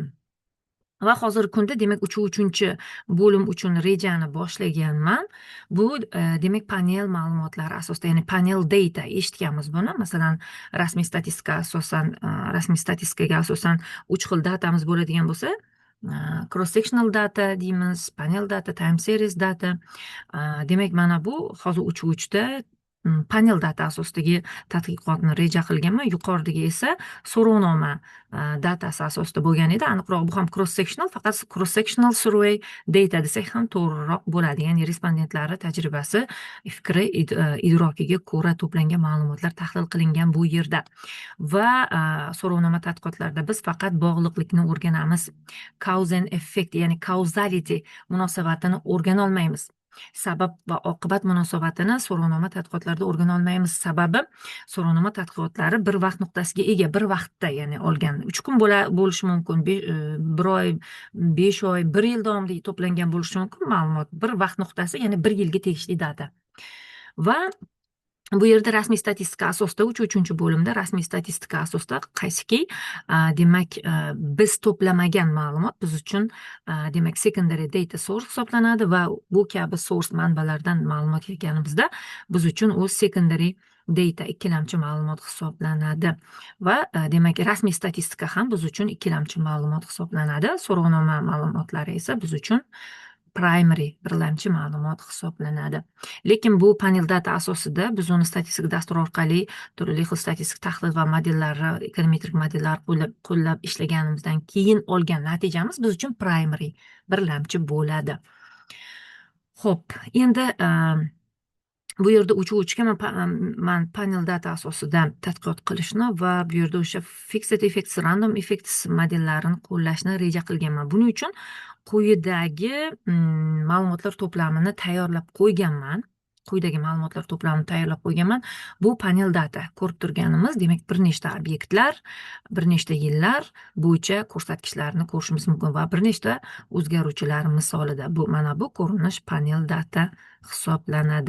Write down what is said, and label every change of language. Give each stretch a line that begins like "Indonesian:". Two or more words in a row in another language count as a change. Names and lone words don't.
Uzbek: Va hozirgi kunda demak 3-chi bo'lim uchun rejani boshlaganman. Bu demak panel ma'lumotlari asosida, ya'ni
English: panel data
Uzbek: eshitganmiz buni. Masalan, rasmiy statistikaga asosan 3 xil datamiz bo'ladigan bo'lsa,
English: cross sectional data deymiz, panel data, time series data.
Uzbek: Demak, mana bu hozir 3-da
English: panel data
Uzbek: asosidagi tadqiqotni reja qilganman. Yuqoridagi esa so'rovnoma datasi asosida bo'lgan edi. Aniqroq bu ham
English: cross sectional,
Uzbek: faqat
English: cross sectional survey data
Uzbek: desak ham to'g'riroq bo'ladi. Ya'ni respondentlari tajribasi, fikri, idrokiga ko'ra to'plangan ma'lumotlar tahlil qilingan bu yerda. Va so'rovnoma tadqiqotlarida biz faqat bog'liqlikni o'rganamiz.
English: Cause and effect,
Uzbek: ya'ni causality munosabatini o'rgana olmaymiz. Sabab va oqibat munosabatini so'rovnoma tadqiqotlarida o'rgana olmaymiz. Sababi so'rovnoma tadqiqotlari bir vaqt nuqtasiga ega, bir vaqtda, ya'ni olgan 3 kun bo'lishi mumkin, 1 oy, 5 oy, 1 yil davomida to'plangan bo'lishi mumkin ma'lumot. Bir vaqt nuqtasi, ya'ni 1 yilga tegishli data. Va bu yerda rasmiy statistika asosida 3-chi bo'limda rasmiy statistika asosida qaysiki demak biz to'plamagan ma'lumot biz uchun demak
English: secondary data source
Uzbek: hisoblanadi va bu kabi source manbalardan ma'lumot yig'ganimizda biz uchun u
English: secondary data,
Uzbek: ikkilamchi ma'lumot hisoblanadi. Va demak rasmiy statistika ham biz uchun ikkilamchi ma'lumot hisoblanadi. So'rovnoma ma'lumotlari esa biz uchun primary, birlamchi ma'lumot hisoblanadi. Lekin bu
English: panel data
Uzbek: asosida biz uni statistik dastur orqali turli xil statistik tahlil va modellari, ekonometrik modellar qo'llab ishlaganimizdan keyin olgan natijamiz biz uchun primary, birlamchi bo'ladi. Xo'p, endi bu yerda 3-ga man
English: panel data
Uzbek: asosida tadqiqot qilishni va bu yerda o'sha
English: fixed effects, random effects
Uzbek: modellarini qo'llashni reja qilganman. Buning uchun quyidagi ma'lumotlar to'plamini tayyorlab qo'yganman. Bu
English: panel data
Uzbek: ko'rib turganimiz, demak, bir nechta obyektlar, bir nechta yillar bo'yicha ko'rsatkichlarni ko'rishimiz mumkin va bir nechta o'zgaruvchilar misolida mana bu ko'rinish
English: panel data
Uzbek: hisoblanadi.